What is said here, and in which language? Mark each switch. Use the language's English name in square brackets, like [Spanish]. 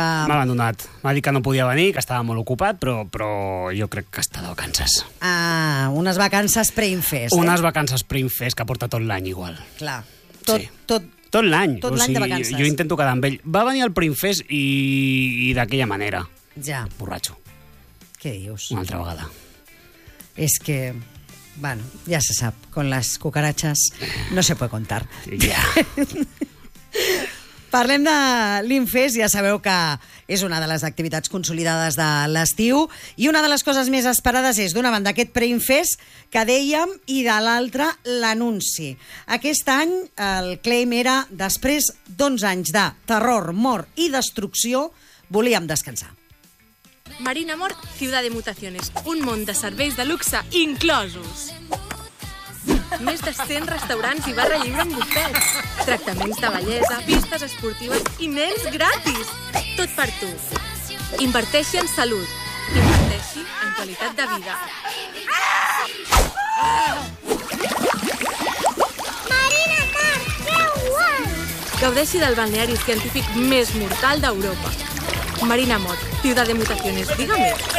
[Catalan] M'ha abandonat, m'ha dit que no podia venir, que estava molt ocupat, però jo crec que està de vacances. Ah, unes vacances pre-Infest. Unes vacances pre-Infest que porta tot l'any igual. Clar, tot... Sí. Tot l'any. Tot l'any, o sigui, de vacances. Jo intento quedar amb ell. Va venir el pre-Infest i d'aquella manera. Ja. Borratxo. Què dius? Una altra vegada. És que... [Spanish] Bueno, ja se sap, con las cucarachas no se puede contar. [Catalan] Ja. Parlem de l'Infest, ja sabeu que és una de les activitats consolidades de l'estiu i una de les coses més esperades és, d'una banda, aquest pre-Infest que dèiem i de l'altra, l'anunci. Aquest any el claim era, després d'11 anys de terror, mort i destrucció, volíem descansar. Marina Mort, Ciudad de Mutaciones. Un món de serveis de luxe inclosos. Més de 100 restaurants i barra lliure amb bufets. Tractaments de bellesa, vistes esportives i nens gratis. Tot per tu. Inverteixi en salut. Inverteixi en qualitat de vida. Marina Mort, que guai! Gaudeixi del balneari científic més mortal d'Europa. [Spanish] Marina Mort, Ciudad de Mutaciones, dígame.